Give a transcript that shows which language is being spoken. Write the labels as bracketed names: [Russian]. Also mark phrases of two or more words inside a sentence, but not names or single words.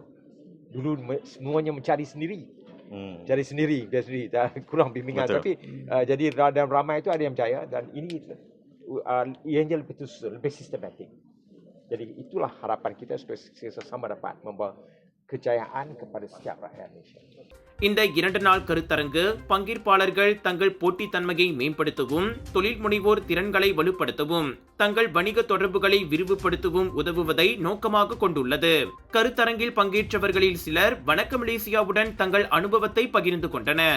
[Malay] Dulu semuanya mencari sendiri. Cari sendiri, biar sendiri, kurang bimbingan. Betul. Tapi jadi dalam ramai itu ada yang berjaya dan ini ianya lebih tersusun, lebih sistematik. Jadi itulah harapan kita supaya sama dapat membawa kejayaan kepada setiap rakyat Malaysia. [Tamil] இந்த 2 நாள் கருத்தரங்கு பங்கேற்பாளர்கள் தங்கள் போட்டித்தன்மையை மேம்படுத்தவும், தொழில் முனைவோர் திறன்களை வலுப்படுத்தவும், தங்கள் வணிக தொடர்புகளை விரிவுபடுத்தவும் உதவுவதை நோக்கமாக கொண்டுள்ளது. கருத்தரங்கில் பங்கேற்றவர்களில் சிலர் வணக்க மலேசியாவுடன் தங்கள் அனுபவத்தை பகிர்ந்து கொண்டனர்.